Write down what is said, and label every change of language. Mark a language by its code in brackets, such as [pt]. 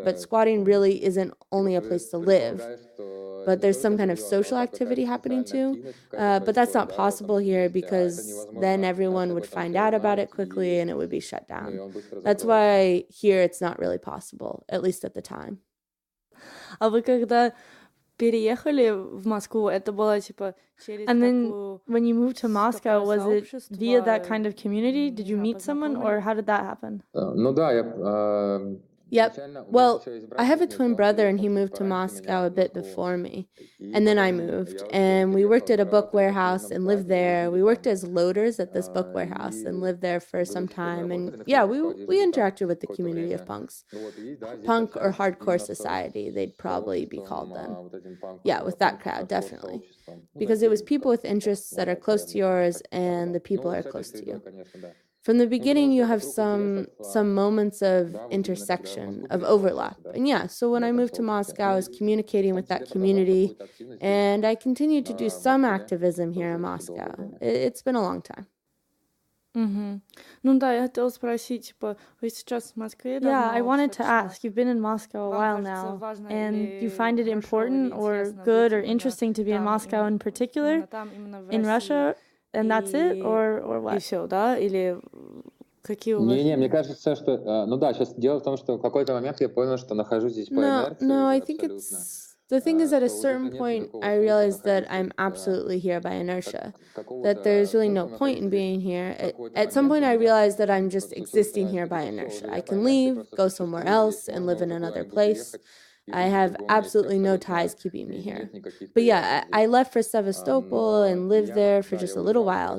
[en] But squatting really isn't only a place to live, but there's some kind of social activity happening too. But that's not possible here, because then everyone would find out about it quickly and it would be shut down. That's why here it's not really possible, at least at the time. [ru] А вы когда переехали в Москву, это было типа через [en] And then when you moved to Moscow, was it via that kind of community? Did you meet someone, or how did that happen? [ru] Ну да, я [en] Yep. Well, I have a twin brother, and he moved to Moscow a bit before me. And then I moved, and we worked at a book warehouse and lived there. We worked as loaders at this book warehouse and lived there for some time. And yeah, we interacted with the community of punks. Punk or hardcore society, they'd probably be called then. Yeah, with that crowd, definitely. Because it was people with interests that are close to yours, and the people are close to you. From the beginning, you have some moments of intersection, of overlap. And yeah, so when I moved to Moscow, I was communicating with that community, and I continued to do some activism here in Moscow. It's been a long time. Угу. [ru] Ну да, я хотела спросить, типа, вы сейчас в Москве давно? [en] Yeah, I wanted to ask. You've been in Moscow a while now, and you find it important or good or interesting to be in Moscow in particular, in Russia? And that's it, or what? [ru] И все, да? Или какие у вас? Не, мне кажется, что... Ну да, сейчас дело в том, что в какой-то момент я понял, что нахожусь здесь по инерции. [en] No, I think it's... The thing is, at a certain point, I realized that I'm absolutely here by inertia, that there's really no point in being here. At some point, I realized that I'm just existing here by inertia. I can leave, go somewhere else, and live in another place. I have absolutely no ties keeping me here. But yeah, I left for Sevastopol and lived there for just a little while.